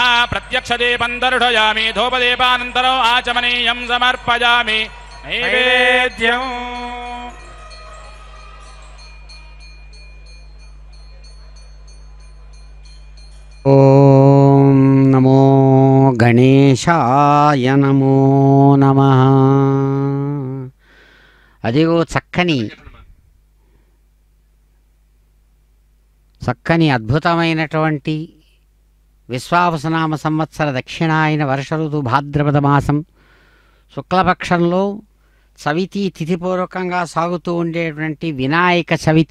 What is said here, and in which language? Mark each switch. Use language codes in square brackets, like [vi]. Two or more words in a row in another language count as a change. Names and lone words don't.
[sa] प्रत्यक्षदीपं दर्शयामि। धूपदीपानन्तरम् आचमनीयं समर्पयामि। नैवेद्यम् ఓం నమో గణేశాయ నమో నమః. [te] అదిగో చక్కని అద్భుతమైనటువంటి విశ్వావసనామ సంవత్సర దక్షిణాయన వర్ష ఋతు భాద్రపద మాసం శుక్లపక్షంలో చవితి తిథిపూర్వకంగా సాగుతూ ఉండేటువంటి వినాయక చవితి